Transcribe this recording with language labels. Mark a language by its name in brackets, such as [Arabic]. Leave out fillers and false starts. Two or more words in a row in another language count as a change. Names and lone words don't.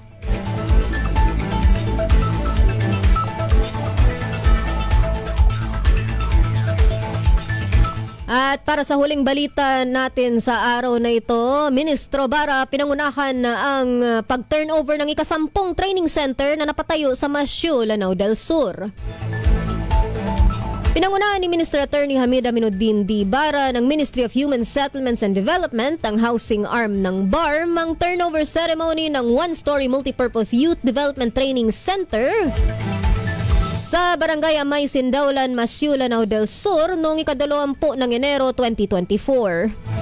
[Filipino] At para sa huling balita natin sa araw na ito, Ministro Bara pinangunahan ang pag-turnover ng ika-10 [English] training center [Filipino] na napatayo sa Masyu, Lanao del Sur. Pinangunahan ni Minister Attorney Hamid Aminuddin D. Bara ng Ministry of Human Settlements and Development, ang [English] housing arm [Filipino] ng BARM, ang [English] turnover ceremony [Filipino] ng 1-story [English] multipurpose youth development training center [Filipino] sa Barangay Amay, Sindaulan, Masyu, Lanao del Sur noong ika-20 ng Enero 2024.